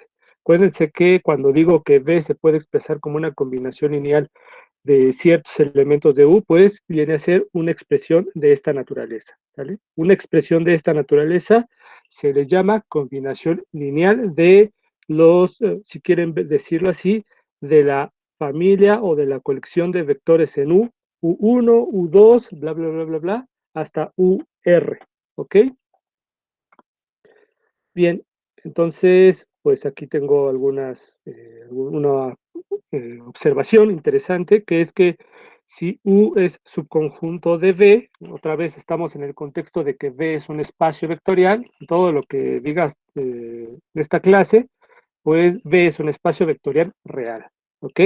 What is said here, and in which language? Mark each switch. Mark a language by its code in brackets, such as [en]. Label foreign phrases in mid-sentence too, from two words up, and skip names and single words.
[es] Acuérdense que cuando digo que V se puede expresar como una combinación lineal de ciertos elementos de U, pues viene a ser una expresión de esta naturaleza, ¿vale? Una expresión de esta naturaleza se le llama combinación lineal de los, si quieren decirlo así, de la familia o de la colección de vectores en U, U1, U2, bla, bla, bla, bla, bla, hasta UR, ¿ok? Bien, entonces, pues aquí tengo una observación interesante, que es que si U es subconjunto de V, otra vez estamos en el contexto de que V es un espacio vectorial, todo lo que digas de esta clase, pues V es un espacio vectorial real, ¿ok?